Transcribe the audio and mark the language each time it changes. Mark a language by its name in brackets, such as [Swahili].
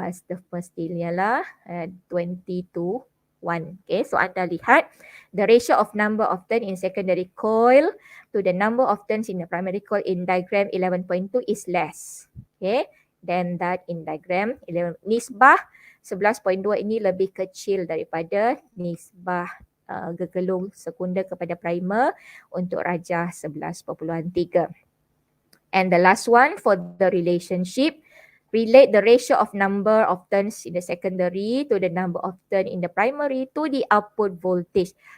[English] The first ialah 20 to 1. Okay, so [Malay] anda lihat [English] the ratio of number of turn in secondary coil to the number of turns in the primary coil in diagram 11.2 is less. Okay, than that in diagram 11. [Malay] Nisbah 11.2 ini lebih kecil daripada nisbah gegelung sekunder kepada primer untuk rajah 11.3. [English] And the last one for the relationship, relate the ratio of number of turns in the secondary to the number of turn in the primary to the output voltage.